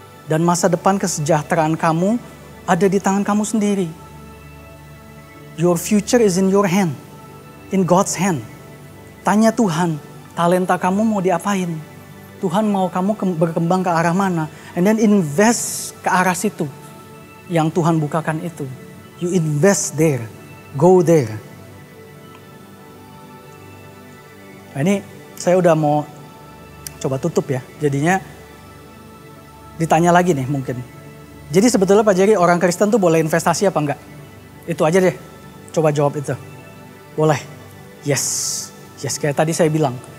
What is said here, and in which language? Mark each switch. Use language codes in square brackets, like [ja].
[id] Dan masa depan kesejahteraan kamu ada di tangan kamu sendiri. [en] Your future is in your hand, in God's hand. [id] Tanya Tuhan, talenta kamu mau diapain? Tuhan mau kamu berkembang ke arah mana? [en] And then invest [id] ke arah situ yang Tuhan bukakan itu. [en] You invest there, go there. [id] Nah, ini saya udah mau coba tutup ya. Jadinya ditanya lagi nih mungkin. Jadi sebetulnya Pak Jerry, orang Kristen tuh boleh investasi apa enggak? Itu aja deh. Coba jawab itu. Boleh. [en] Yes. Yes, [id] kayak tadi saya bilang.